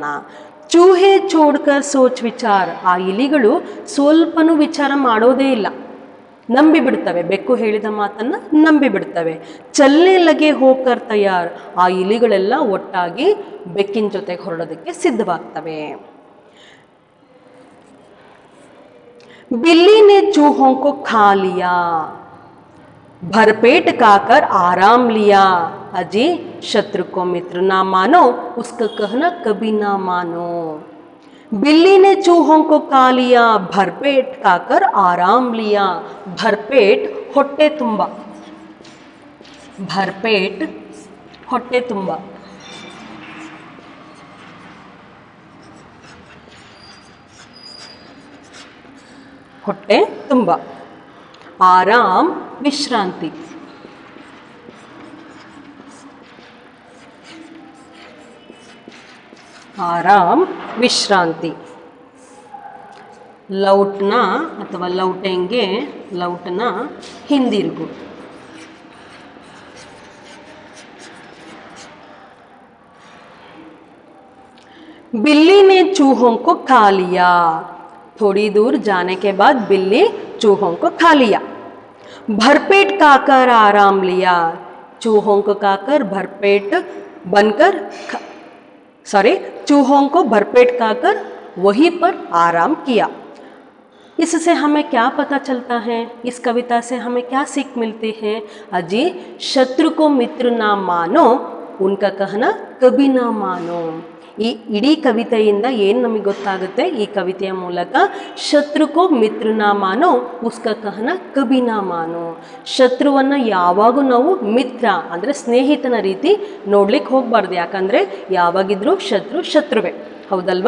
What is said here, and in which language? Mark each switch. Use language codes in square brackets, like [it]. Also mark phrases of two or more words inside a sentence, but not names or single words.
[hi] चूहे छोड़कर सोच विचार, [kn] ಆ ಇಲಿಗಳು ಸ್ವಲ್ಪನೂ ವಿಚಾರ ಮಾಡೋದೇ ಇಲ್ಲ, ನಂಬಿ ಬಿಡ್ತವೆ, ಬೆಕ್ಕು ಹೇಳಿದ ಮಾತನ್ನ ನಂಬಿ ಬಿಡ್ತವೆ. [hi] चलने लगे होकर तैयार, [kn] ಆ ಇಲಿಗಳೆಲ್ಲ ಒಟ್ಟಾಗಿ ಬೆಕ್ಕಿನ ಜೊತೆಗೆ ಹೊರಡೋದಕ್ಕೆ ಸಿದ್ಧವಾಗ್ತವೆ. [hi] बिल्ली ने चूहों को खा लिया, भरपेट खाकर आराम लिया, अजी शत्रु को मित्र ना मानो, उसका कहना कभी ना मानो. बिल्ली ने चूहों को खा लिया, भरपेट खाकर आराम लिया. [kn] भरपेट ಹೊಟ್ಟೆ ತುಂಬ, ಭರ್ಪೇಟ್ ಹೊಟ್ಟೆ ತುಂಬ. ಹೊಟ್ಟೆ ತುಂಬ. ಆರಾಮ್ ವಿಶ್ರಾಂತಿ. ಆರಾಮ್ ವಿಶ್ರಾಂತಿ. ಲೌಟ್ನ ಅಥವಾ ಲೌಟೆಂಗೆ, ಲೌಟ್ನ ಹಿಂದಿರುಗು. [hi] बिल्ली ने चूहों को खा लिया, थोड़ी दूर जाने के बाद बिल्ली चूहों को खा लिया. भरपेट खाकर आराम लिया, चूहों को खाकर भरपेट बनकर चूहों को भरपेट खाकर वहीं पर आराम किया. इससे हमें क्या पता चलता है, इस कविता से हमें क्या सीख मिलती है? अजी शत्रु को मित्र ना मानो, उनका कहना कभी ना मानो. [kn] ಈ ಇಡೀ ಕವಿತೆಯಿಂದ ಏನು ನಮಗೆ ಗೊತ್ತಾಗುತ್ತೆ, ಈ ಕವಿತೆಯ ಮೂಲಕ [hi] शत्रु को मित्र ना मानो उसका कहना कभी ना मानो. [kn] ಶತ್ರುವನ್ನು ಯಾವಾಗೂ ನಾವು ಮಿತ್ರ ಅಂದರೆ ಸ್ನೇಹಿತನ ರೀತಿ ನೋಡ್ಲಿಕ್ಕೆ ಹೋಗಬಾರ್ದು. ಯಾಕಂದರೆ ಯಾವಾಗಿದ್ರೂ ಶತ್ರುವೇ, ಹೌದಲ್ವಾ?